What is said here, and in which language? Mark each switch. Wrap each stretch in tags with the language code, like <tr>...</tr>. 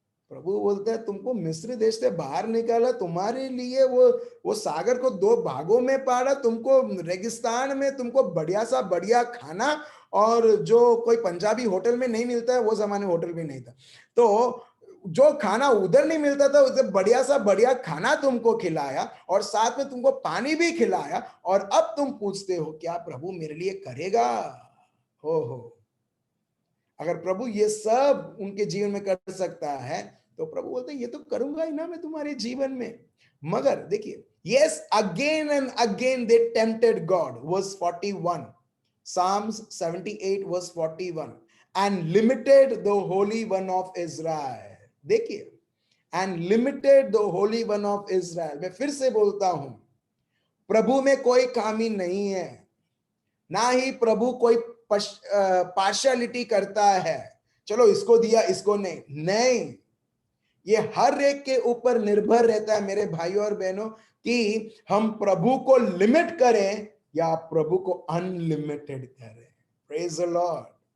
<hi>प्रभु बोलता है तुमको मिस्र देश से बाहर निकाला, तुम्हारे लिए वो सागर को 2 भागों में पाड़ा, तुमको रेगिस्तान में तुमको बढ़िया सा बढ़िया खाना, और जो कोई पंजाबी होटल में नहीं मिलता है, वो जमाने होटल भी नहीं था, तो जो खाना उधर नहीं मिलता था उसे बढ़िया सा बढ़िया खाना तुमको खिलाया, और साथ में तुमको पानी भी खिलाया, और अब तुम पूछते हो क्या प्रभु मेरे लिए करेगा? हो अगर प्रभु ये सब उनके जीवन में कर सकता है, तो प्रभु बोलते हैं ये तो करूंगा ही ना मैं तुम्हारे जीवन में. मगर देखिए,</hi> <en>yes, again and again they tempted God. Verse 41, Psalms 78 verse 41, and limited the Holy One of Israel. देखिए, and limited the Holy One of Israel.</en> <hi>मैं फिर से बोलता हूं, प्रभु में कोई खामी नहीं है, ना ही प्रभु कोई पार्शियलिटी करता है, चलो इसको दिया इसको नहीं. ये हर एक के ऊपर निर्भर रहता है मेरे भाइयों और बहनों, कि हम प्रभु को लिमिट करें या प्रभु को अनलिमिटेड करें.</hi> <en>Praise the lord.</en>